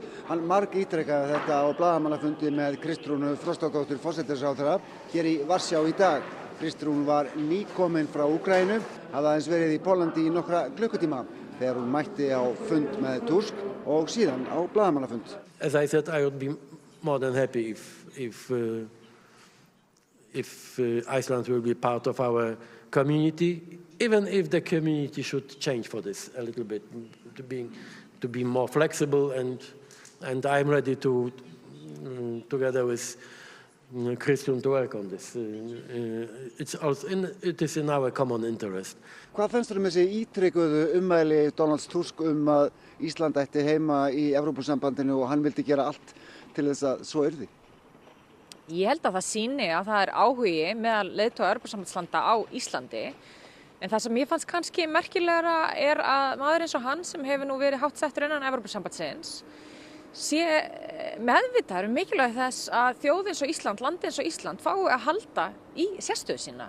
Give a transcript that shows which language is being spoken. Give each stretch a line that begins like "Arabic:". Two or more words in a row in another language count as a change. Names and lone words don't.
Icelandic: Hann margítrekaði þetta á blaðamannafundi með Kristrúnu Frostadóttur, forsætisráðherra, hér í Varsjá í dag. Kristrún var nýkomin frá Úkraínu, hafði aðeins verið í Póllandi í nokkra klukkutíma þegar hún mætti á fund með Tusk og síðan á blaðamannafund.
English: As I said, I would be more than happy if Iceland will be part of our community, even if the community should change for this a little bit, to be more flexible, and I'm ready to, together with Kristrún, to work on this. It is in our common interest.
Icelandic: Hvað fannst þér þessi ítrekuðu ummæli Donalds Tusk að Ísland ætti heima í Evrópusambandinu og hann vildi gera allt til þess að svo yrði? Ég held að það sýni að það áhugi meðal leiðtoga Evrópusambandslanda á Íslandi. En það sem ég fannst kannski merkilegra að maður eins og hann sem hefur nú verið hátt settur innan Evrópusambandsins sé meðvitaður mikilvægi þess að þjóð eins og Ísland, land eins og Ísland fái að halda í sérstöðu sína.